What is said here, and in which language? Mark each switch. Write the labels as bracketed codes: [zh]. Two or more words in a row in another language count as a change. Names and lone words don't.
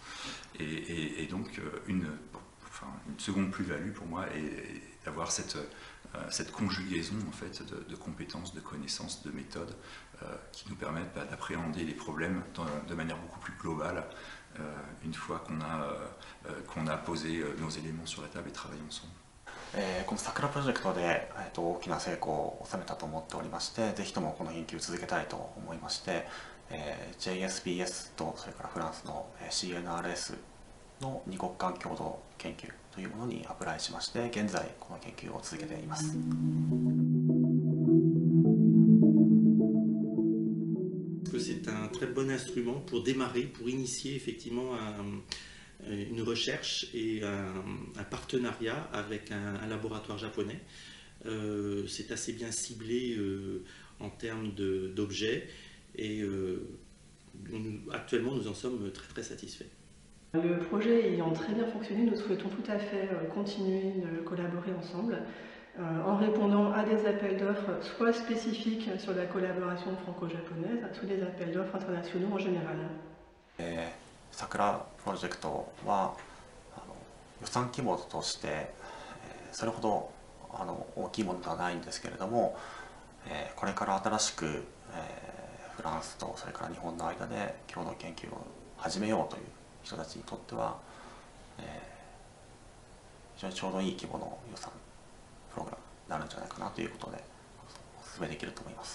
[fr] Et donc, une seconde plus-value pour moi est d'avoir cette conjugaison en fait, de compétences, de connaissances, de méthodes qui nous permettent d'appréhender les problèmes de manière beaucoup plus globale une fois qu'on a posé nos éléments sur la table et travaillé ensemble. [ja] この桜プロジェクトで、大きな成功を収めたと思っておりまして、ぜひともこの研究を続けたいと思いまして、JSPS とそれからフランスの CNRS の2国間共同研究というものにアプライしまして、現在この研究を続けています。 [fr] C'est un très bon instrument pour démarrer, pour initier effectivement une recherche et un partenariat avec un laboratoire japonais. C'est assez bien ciblé en termes d'objets et actuellement nous en sommes très très satisfaits. Le projet ayant très bien fonctionné, nous souhaitons tout à fait continuer de collaborer ensemble en répondant à des appels d'offres soit spécifiques sur la collaboration franco-japonaise, soit des appels d'offres internationaux en général. [ja] 桜プロジェクトは予算規模としてそれほど大きいものではないんですけれども、これから新しくフランスとそれから日本の間で共同研究を始めようという人たちにとっては、非常にちょうどいい規模の予算プログラムになるんじゃないかなということでお勧めできると思います。